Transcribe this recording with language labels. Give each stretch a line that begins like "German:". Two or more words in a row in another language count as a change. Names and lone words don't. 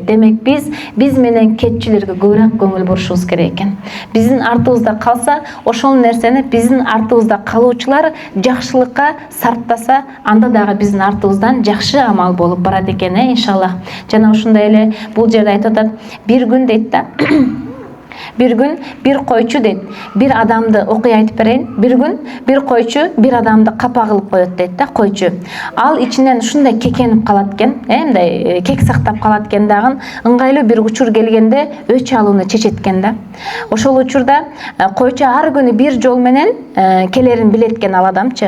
Kyrgyz: Демек биз менен кетчилерге көбүрөөк көңүл бурушубуз керек экен. Биздин артыбызда калса, ошол нерсени биздин артыбызда калуучулар жакшылыкка сарптаса, анда дагы биздин артыбыздан жакшы амал болуп барат экен, иншаллах. Жана ушундай эле бул жерде айтып атат, бир күн дейт да, Bir gün bir койчу дейт, bir адамды окуя айтып берейин. Bir gün bir койчу bir адамды капа кылып коет дейт да, койчу. Ал ичинен ушундай кекенип калат экен, мындай кек сактап калат экен дагы, ыңгайлуу bir учур келгенде өч алууну чечет экен да. Ошол учурда койчу ар күнү bir жол менен келерин билет экен ал адамчы.